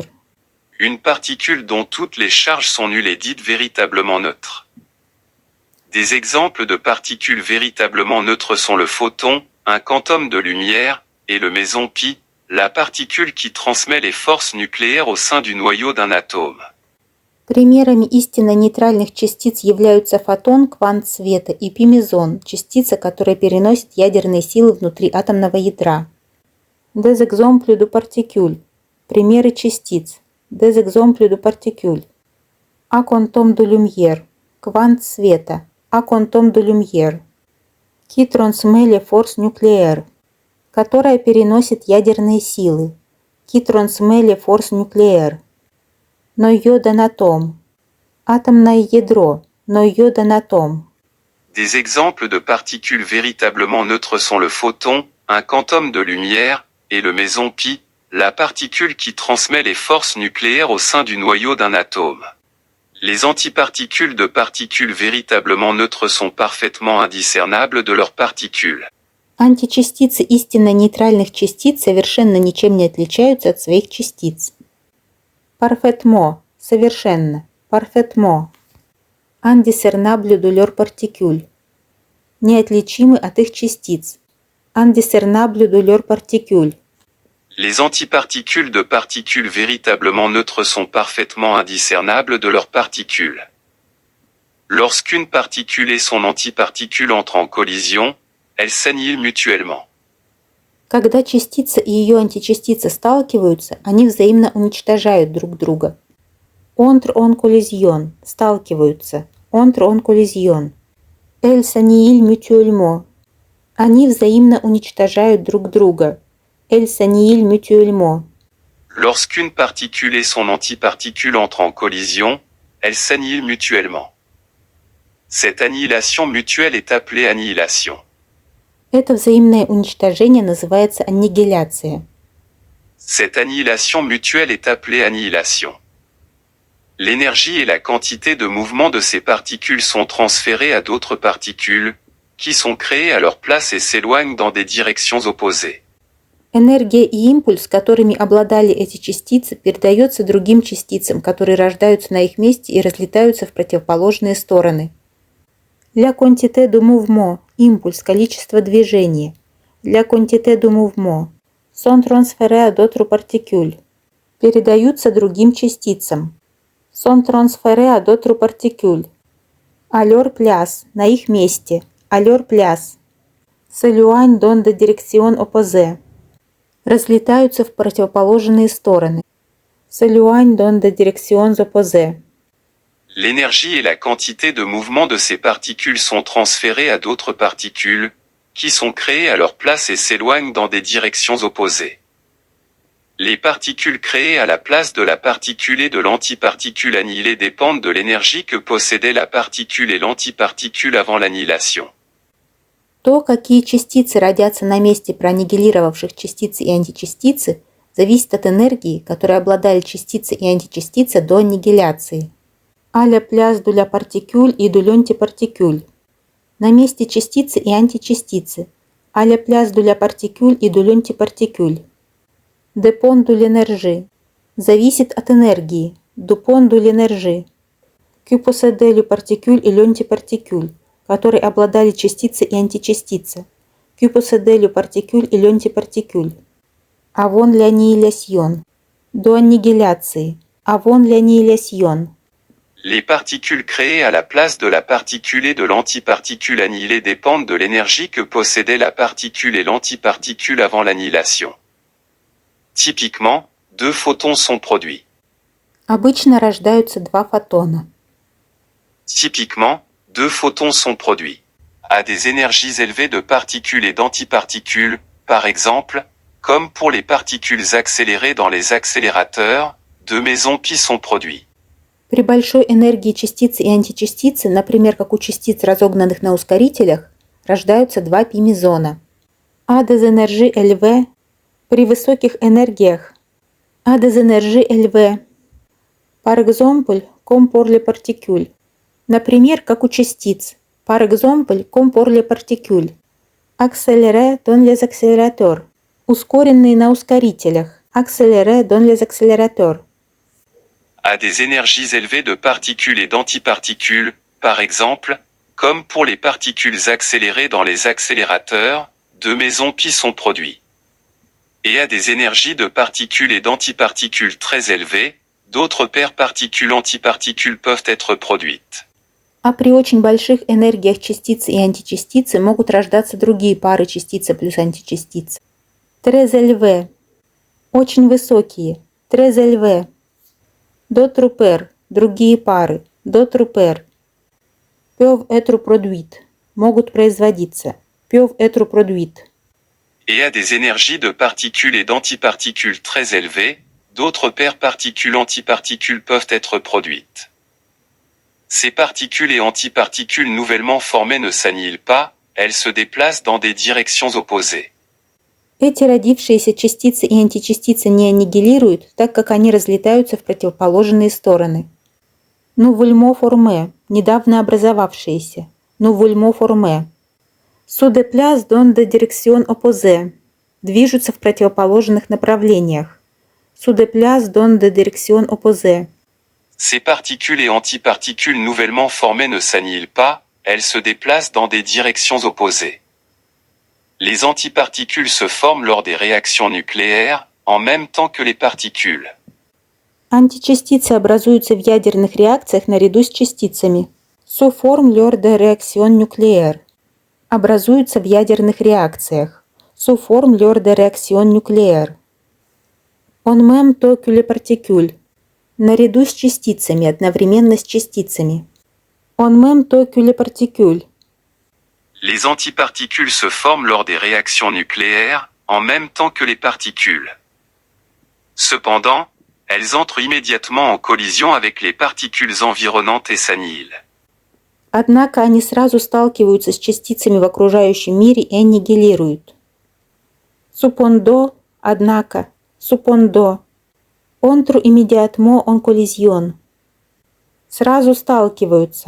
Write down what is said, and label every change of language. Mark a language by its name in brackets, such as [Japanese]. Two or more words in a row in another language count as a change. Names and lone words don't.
[French] Une particule dont toutes les charges sont nulles est dite véritablement neutre. Des exemples de particules véritablement neutres sont le photon, un quantum de lumière, et le méson pi, la particule qui transmet les forces nucléaires au sein du noyau d'un atome. [Russian] Примерами истинно нейтральных частиц являются фотон, квант света, и пи-мезон, частица, которая переносит ядерные силы внутри атомного ядра. [French] Des exemples de particules. [Russian] Примеры частиц. [French] Des exemples de particules. А quantum de lumière. [Russian] Квант света. [French] А quantum de lumière. Qui transmet les forces nucléaires. [Russian] Которая переносит ядерные силы. [French] Qui transmet les forces nucléaires. Noyau d'un atome. [Russian] Атомное ядро. [French] Noyau d'un atome. Des exemples de particules véritablement neutres sont le photon, un quantum de lumière, et le méson pi, la particule qui transmet les forces nucléaires au sein du noyau d'un atome. Les antiparticules de particules véritablement neutres sont parfaitement indiscernables de leurs particules. [Russian] Античастицы истинно нейтральных частиц совершенно ничем не отличаются от своих частиц. [French] Parfaitement – совершенно. Parfaitement. Indiscernable de leurs particules. [Russian] Неотличимы от их частиц. [French] Indiscernable de leurs particules. Les antiparticules de particules véritablement neutres sont parfaitement indiscernables de leurs particules. Lorsqu'une particule et son antiparticule entrent en collision, elles s'annihilent mutuellement. [Russian] Когда частица и ее античастица сталкиваются, они взаимно уничтожают друг друга. [French] Entre en collision – сталкиваются. Entre en collision. Elles s'annihilent mutuellement. [Russian] Они взаимно уничтожают друг друга. [French] Elles s'annihilent mutuellement. Lorsqu'une particule et son antiparticule entrent en collision, elles s'annihilent mutuellement. Cette annihilation mutuelle est appelée annihilation. [Russian] Это взаимное уничтожение называется аннигиляция. [French] Cette annihilation mutuelle est appelée annihilation. L'énergie et la quantité de mouvement de ces particules sont transférées à d'autres particules, qui sont créées à leur place et s'éloignent dans des directions opposées. [Russian] Энергия и импульс, которыми обладали эти частицы, передается другим частицам, которые рождаются на их месте и разлетаются в противоположные стороны. [French] La quantité de mouvement – [Russian] импульс, количество движения. [French] La quantité de mouvement – sont transférés à d'autres particules. [Russian] Передаются другим частицам. [French] Sont transférés à d'autres particules. À leur place – [Russian] на их месте. [French] À leur place. S'éloignent dans des directions opposées. [Russian] Разлетаются в противоположные стороны. [French] S'éloignent dans des directions opposées. L'énergie et la quantité de mouvement de ces particules sont transférées à d'autres particules, qui sont créées à leur place et s'éloignent dans des directions opposées. Les particules créées à la place de la particule et de l'antiparticule annihilée dépendent de l'énergie que possédait la particule et l'antiparticule avant l'annihilation. [Russian] То, какие частицы родятся на месте проаннигилировавших частицы и античастицы, зависит от энергии, которой обладали частицы и античастицы до аннигиляции. [French] À la place de la particule et de l'antiparticule. [Russian] На месте частицы и античастицы. [French] À la place de la particule et de l'antiparticule. Dépend de l'énergie. [Russian] Зависит от энергии. [French] Dépend de l'énergie. Que possédait le particule et l'antiparticule, [Russian] которые обладали частицы и античастицы. [French] Que possédait le particule et l'antiparticule. Avant l'annihilation. [Russian] До аннигиляции. [French] Avant l'annihilation. Les particules créées à la place de la particule et de l'antiparticule annihilée dépendent de l'énergie que possédait la particule et l'antiparticule avant l'annihilation. Typiquement, 2 photons sont produits. [Russian] Обычно рождаются два фотона. [French] Typiquement, 2 photons sont produits. À des énergies élevées de particules et d'antiparticules, par exemple, comme pour les particules accélérées dans les accélérateurs, deux mésons π sont produits. [Russian] При большой энергии частицы и античастицы, например, как у частиц, разогнанных на ускорителях, рождаются два пи-мезона. [French] А des énergies élevées [Russian] при высоких энергиях. [French] А des énergies élevées. Par exemple, comme pour les particules. [Russian] Например, как у частиц. [French] Par exemple, comme pour les particules. Accélérées dans les accélérateurs. [Russian] Ускоренные на ускорителях. [French] Accélérées dans les accélérateurs. À des énergies élevées de particules et d'antiparticules, par exemple, comme pour les particules accélérées dans les accélérateurs, deux mésons π sont produits. Et à des énergies de particules et d'antiparticules très élevées, d'autres paires particules-antiparticules peuvent être produites. [Russian] А при очень больших энергиях частицы и античастицы могут рождаться другие пары частицы плюс античастиц. [French] Très élevé. [Russian] Очень высокие. [French] Très élevé. D'autres paires. [Russian] Другие пары. [French] D'autres paires. Peuvent être produites. [Russian] Могут производиться. [French] Peuvent être produites. Et à des énergies de particules et d'antiparticules très élevées, d'autres paires particules-antiparticules peuvent être produites. Ces particules et antiparticules nouvellement formées ne s'annihilent pas, elles se déplacent dans des directions opposées. [Russian] Эти родившиеся частицы и античастицы не аннигилируют, так как они разлетаются в противоположные стороны. [French] Nouvellement formé – [Russian] недавно образовавшиеся. [French] Nouvellement formé. Se déplacent dans des directions opposées – [Russian] движутся в противоположных направлениях. [French] Se déplacent dans des directions opposées. Ces particules et antiparticules nouvellement formées ne s'annihilent pas, elles se déplacent dans des directions opposées. Les antiparticules se forment lors des réactions nucléaires, en même temps que les particules. [Russian] Античастицы образуются в ядерных реакциях наряду с частицами. [French] Se forment lors des réactions nucléaires. [Russian] Образуются в ядерных реакциях. [French] Se forment lors des réactions nucléaires. En même temps que les particules. [Russian] Наряду с частицами, одновременно с частицами. [French] En même temps que les particules. Les antiparticules se forment lors des réactions nucléaires, en même temps que les particules. Cependant, elles entrent immédiatement en collision avec les particules environnantes et s'annihilent. [Russian] Однако они сразу сталкиваются с частицами в окружающем мире и аннигилируют. [French] Cependant, однако, cependant. Entrent immédiatement en collision. [Russian] Сразу сталкиваются.